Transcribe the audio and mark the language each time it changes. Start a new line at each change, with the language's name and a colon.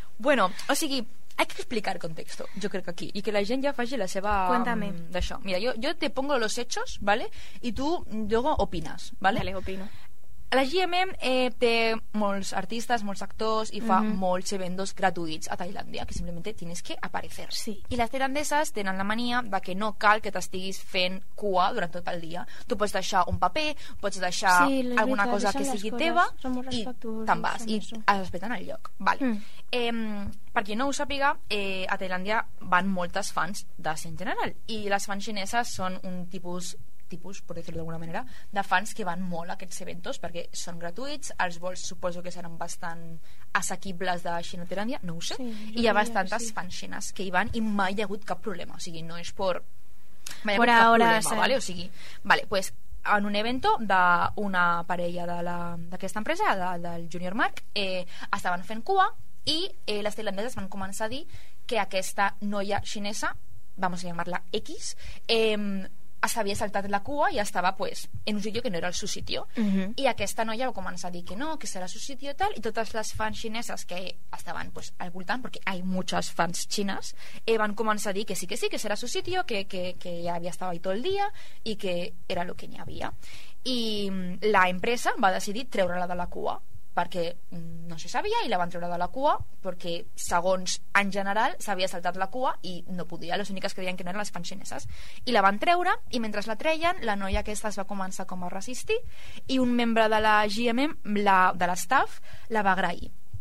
Spanish: Bueno,
Catalan: o sigui,
Spanish: hay que explicar contexto, yo creo que aquí, y que la gente ya falle la seva. Cuéntame.
Catalan: D'això.
Spanish: Mira, yo te pongo los hechos, ¿vale? Y tú luego opinas, ¿vale? Vale, opino.
Catalan: La GMM té molts artistes, molts actors i fa molts eventos gratuïts a Tailàndia, que simplement
Spanish: tienes que aparecer.
Catalan: Sí. I les tailandeses tenen la mania de que no cal que t'estiguis fent cua durant tot el dia. Tu pots deixar un paper, pots deixar sí, alguna veritat, cosa que sigui teva i te'n vas. I es respeten el lloc. Vale. Per qui no ho sàpiga, a Tailàndia van moltes fans d'Asia en general. I les fans xineses són un tipus, per dir-ho d'alguna manera, de fans que van molt a aquests eventos perquè són gratuïts, els vols suposo que seran bastant assequibles de Xinotelàndia, no ho sé, sí, i hi ha bastantes sí. Fans xines que hi van i mai hi ha hagut cap problema, o sigui, no és por...
Spanish: Mai por ahora, sí.
Catalan: ¿Vale? O sigui, vale, pues, en un evento d'una parella d'aquesta empresa, del Junior Mark, estaven fent cua i les tailandeses van començar a dir que aquesta noia xinesa
Spanish: vamos a llamarla X, hasta había
Catalan: saltat la cua i estava,
Spanish: pues, en un sitio que no era el seu sitio.
Catalan: I aquesta noia va començar a dir que no, que serà el seu sitio tal, i totes les fans xineses que estaven, pues, al voltant, perquè hi ha moltes fans xines, van començar a dir que sí, que serà el seu sitio, que ja havia estat ahí tot el dia i que era el que n'hi havia. I la empresa va decidir treure-la de la cua, perquè no se sabia, i la van treure de la cua perquè, segons, en general s'havia saltat la cua i no podia, les úniques que deien que no eren les fans xineses, i la van treure, i mentre la treien la noia aquesta es va començar com a resistir, i un membre de la GMM, la, de l'staff, la va agrair.